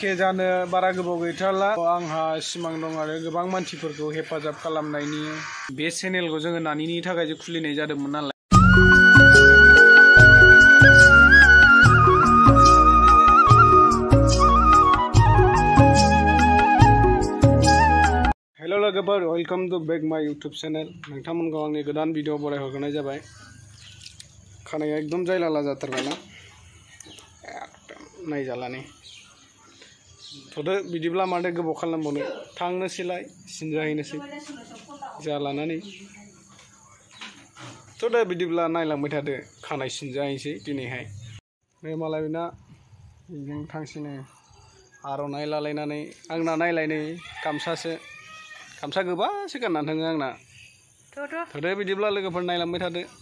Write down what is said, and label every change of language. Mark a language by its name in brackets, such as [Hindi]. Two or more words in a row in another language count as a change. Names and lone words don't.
[Bodo] जानो बारा गोबाव गैथारला आंहा सिमां दं आरो गोबां मानसिफोरखौ हेफाजाब खालामनायनि बे चेनेलखौ जोङो नानिनि थाखाय खुलिनाय जादोंमोन नालाय हेलो लोगोफोर [English] welcome to back my YouTube channel [Bodo] नोंथांमोनखौ आंनि गोदान भिडिअ बरायहरनाय जाबाय खानाया एकदम जायलाला जाथारबायना एकदम नायजाला नै थ'दो बिदिब्ला माथो गोबाव खालामबावनो थांनोसैलाय सिनजाहैनोसै जालानानै थ'दो बिदिब्ला नायलांबाय थादो खानाय सिनजाहैनोसै दिनैहाय बे मालाय बेना बेजों थांसैनो आर'नाइ लालायनानै आंना नायलाय नै गामसा गोबासो गाननानै थाङो आंना थ'दो बिदिब्ला लोगोफोर नायलांबाय थादो